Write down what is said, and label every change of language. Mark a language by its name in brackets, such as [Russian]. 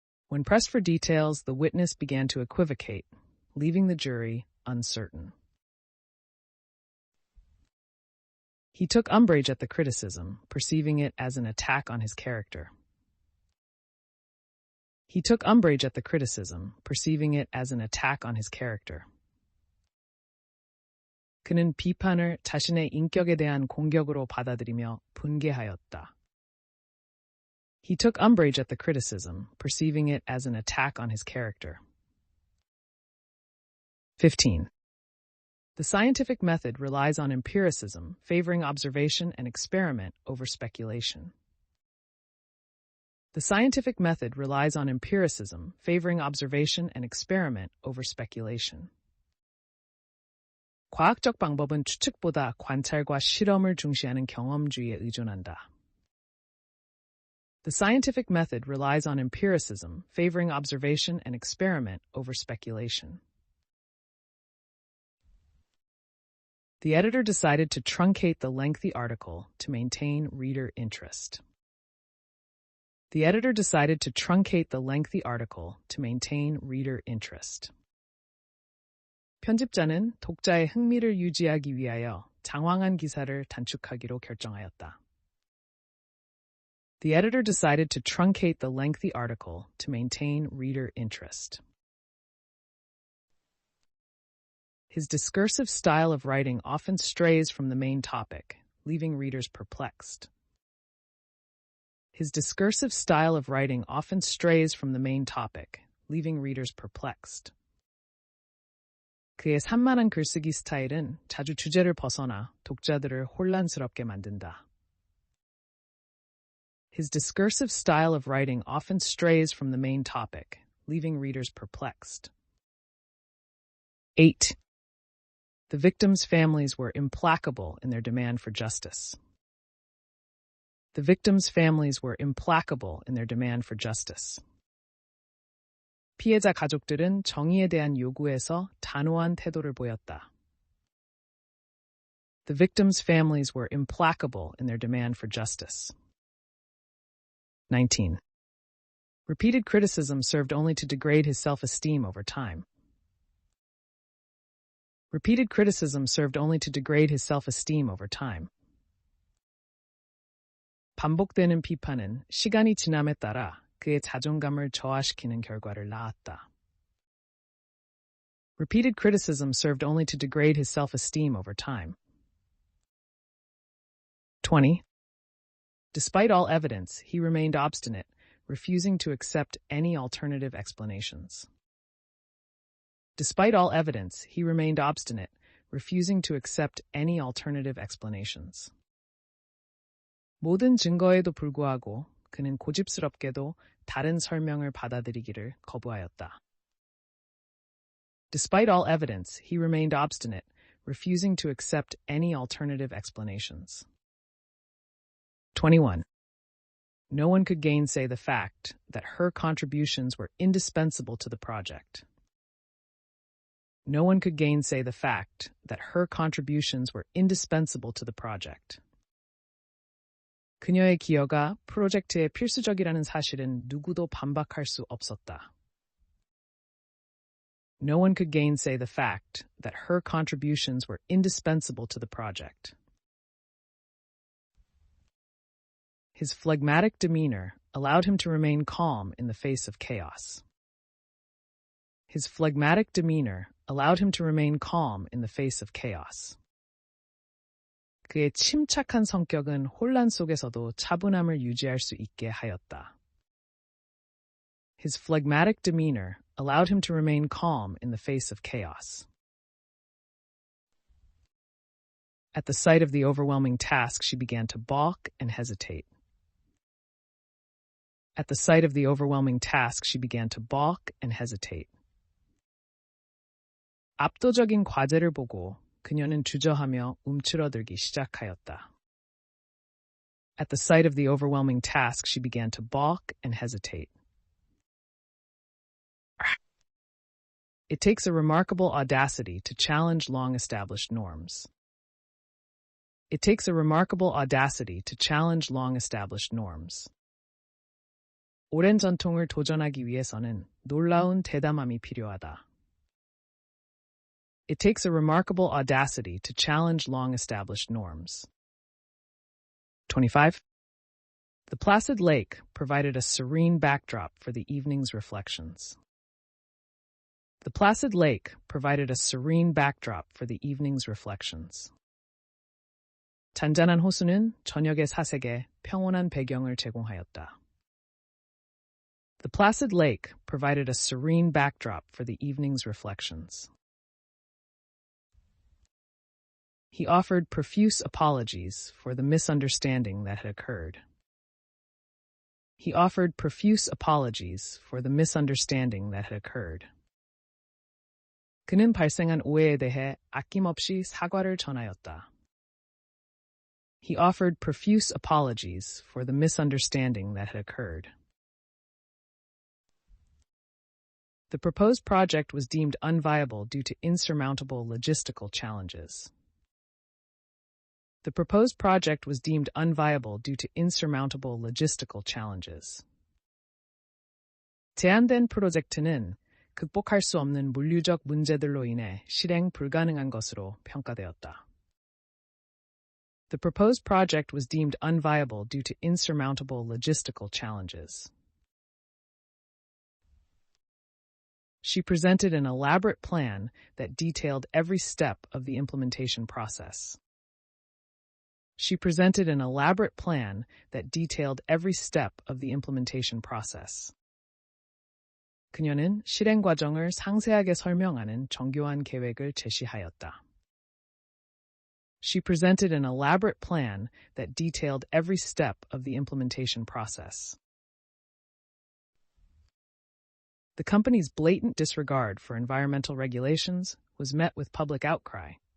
[English] When pressed for details, the witness began to equivocate, leaving the jury uncertain. He took umbrage at the criticism, perceiving it as an attack on his character. He took umbrage at the criticism, perceiving it as an attack on his character. [Korean] 그는 비판을 자신의 인격에 대한 공격으로 받아들이며 분개하였다. [English] He took umbrage at the criticism, perceiving it as an attack on his character. 15. The scientific method relies on empiricism, favoring observation and experiment over speculation. The scientific method relies on empiricism, favoring observation and experiment over speculation. [Korean] 과학적 방법은 추측보다 관찰과 실험을 중시하는 경험주의에 의존한다. [English] The scientific method relies on empiricism, favoring observation and experiment over speculation. The editor decided to truncate the lengthy article to maintain reader interest. The editor decided to truncate the lengthy article to maintain reader interest. [Korean] 편집자는 독자의 흥미를 유지하기 위하여 장황한 기사를 단축하기로 결정하였다. [English] The editor decided to truncate the lengthy article to maintain reader interest. His discursive style of writing often strays from the main topic, leaving readers perplexed. His discursive style of writing often strays from the main topic, leaving readers perplexed. [Korean] 그의 산만한 글쓰기 스타일은 자주 주제를 벗어나 독자들을 혼란스럽게 만든다. [English] His discursive style of writing often strays from the main topic, leaving readers perplexed. 8. The victims' families were implacable in their demand for justice. The victims' families were implacable in their demand for justice. [Korean] 피해자 가족들은 정의에 대한 요구에서 단호한 태도를 보였다. [English] The victims' families were implacable in their demand for justice. 19. Repeated criticism served only to degrade his self-esteem over time. Repeated criticism served only to degrade his self-esteem over time. [Korean] 반복되는 비판은 시간이 지남에 따라 그의 자존감을 저하시키는 결과를 낳았다. [English] Repeated criticism served only to degrade his self-esteem over time. 20. Despite all evidence, he remained obstinate, refusing to accept any alternative explanations. Despite all evidence, he remained obstinate, refusing to accept any alternative explanations. [Korean] 모든 증거에도 불구하고 그는 고집스럽게도 다른 설명을 받아들이기를 거부하였다. [English] Despite all evidence, he remained obstinate, refusing to accept any alternative explanations. 21. No one could gainsay the fact that her contributions were indispensable to the project. No one could gainsay the fact that her contributions were indispensable to the project. [Korean] 그녀의 기여가 프로젝트에 필수적이라는 사실은 누구도 반박할 수 없었다. [English] No one could gainsay the fact that her contributions were indispensable to the project. His phlegmatic demeanor allowed him to remain calm in the face of chaos. His phlegmatic demeanor allowed him to remain calm in the face of chaos. [Korean] 그의 침착한 성격은 혼란 속에서도 차분함을 유지할 수 있게 하였다. [English] His phlegmatic demeanor allowed him to remain calm in the face of chaos. At the sight of the overwhelming task, she began to balk and hesitate. At the sight of the overwhelming task, she began to balk and hesitate. [Korean] 압도적인 과제를 보고 그녀는 주저하며 움츠러들기 시작하였다. [English] At the sight of the overwhelming task, she began to balk and hesitate. It takes a remarkable audacity to challenge long-established norms. It takes a remarkable audacity to challenge long-established norms. [Korean] 오랜 전통을 도전하기 위해서는 놀라운 대담함이 필요하다. [English] It takes a remarkable audacity to challenge long-established norms. 25. The placid lake provided a serene backdrop for the evening's reflections. The placid lake provided a serene backdrop for the evening's reflections. [Korean] 잔잔한 호수는 저녁의 사색에 평온한 배경을 제공하였다. [English] The placid lake provided a serene backdrop for the evening's reflections. He offered profuse apologies for the misunderstanding that had occurred. He offered profuse apologies for the misunderstanding that had occurred. [Korean] 그는 발생한 오해에 대해 아낌없이 사과를 전하였다. [English] He offered profuse apologies for the misunderstanding that had occurred. The proposed project was deemed unviable due to insurmountable logistical challenges. The proposed project was deemed unviable due to insurmountable logistical challenges. [Korean] 제안된 프로젝트는 극복할 수 없는 물리적 문제들로 인해 실행 불가능한 것으로 평가되었다. [English] The proposed project was deemed unviable due to insurmountable logistical challenges. She presented an elaborate plan that detailed every step of the implementation process. She presented an elaborate plan that detailed every step of the implementation process. [Korean] 그녀는 실행 과정을 상세하게 설명하는 정교한 계획을 제시하였다. [English] She presented an elaborate plan that detailed every step of the implementation process. The company's blatant disregard for environmental regulations was met with public outcry.